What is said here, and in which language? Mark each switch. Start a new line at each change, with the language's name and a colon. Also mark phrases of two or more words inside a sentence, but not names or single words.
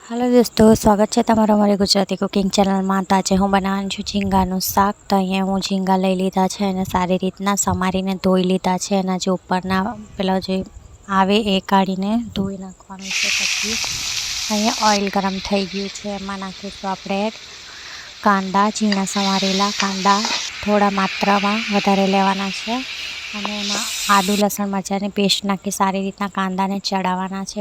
Hindi: हेलो दोस्तों, स्वागत है
Gujarati: તમારો મારી ગુજરાતી
English: cooking channel
Gujarati: મેં. તો આજ હું બનાવવાનું છું ઝીંગાનું શાક। તો અહીંયા હું ઝીંગા લઈ લીધા છે અને સારી રીતના સમારીને ધોઈ લીધા છે। એના જે ઉપરના પેલા જે આવે એ કાઢીને ધોઈ નાખવાનું છે। પછી અહીંયા ઑઇલ ગરમ થઈ ગયું છે, એમાં નાખીશું આપણે કાંદા, ઝીણા સમારેલા કાંદા થોડા માત્રામાં વધારે લેવાના છે અને એમાં આદુ લસણ મરચાંની પેસ્ટ નાખી સારી રીતના કાંદાને ચઢાવવાના છે।